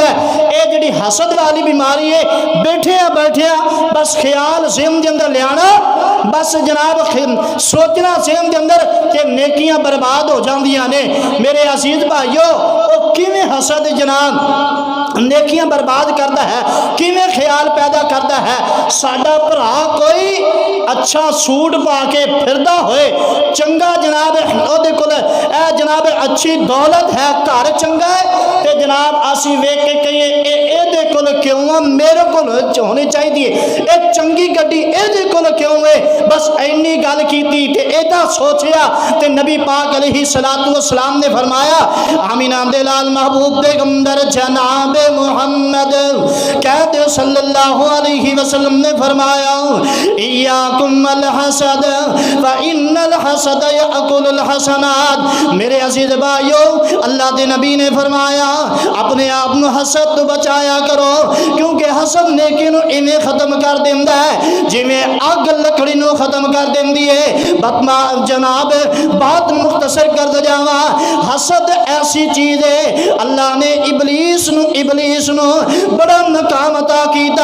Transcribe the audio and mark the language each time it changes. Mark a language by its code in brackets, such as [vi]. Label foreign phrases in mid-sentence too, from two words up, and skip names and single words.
[pa] یہ جہڑی حسد والی بیماری ہے، بیٹھیا بیٹھیا بس خیال ذہن کے اندر لیانا، بس جناب سوچنا ذہن کے اندر کہ نیکیاں برباد ہو جاندیاں نے. [ur] میرے عزیز بھائیو، وہ کویں حسد جناب نیکیاں برباد کرتا ہے، کویں خیال پیدا کرتا ہے. [pa] ساڈا بھرا کوئی اچھا سوٹ پا کے پھردا ہووے، چنگا جناب اودے کول جناب اچھی دولت ہے، گھر چنگا ہے، تو جناب اسی ویکھ کے کہیے اے کول کیوں آ، میرے کول ہونی چاہیے، یہ چنگی گڈی اے کول کیوں ہے. بس اِنّی گل کی تے ایدا سوچیا تے نبی پاک [ar] عليه الصلاة والسلام [pa] نے فرمایا، آمنہ دے لال محبوب پیغمبر جناب محمد کہتے [ar] صلى الله عليه وسلم [pa] نے فرمایا, [ar] إياكم الحسد و إن الحسد يأكل الحسنات. [pa] میرے عزیز بھائیو، اللہ کے نبی نے فرمایا اپنے آپ کو حسد توں بچایا کرو، کیونکہ حسد نیکی نوں ایویں ختم کر دیندا ہے جیویں اگ لکڑی نوں ختم کر دیندی ہے. بتما جناب بات مختصر کر جاواں، حسد ایسی چیز ہے، اللہ نے ابلیس نوں بڑا مقام عطا کیتا.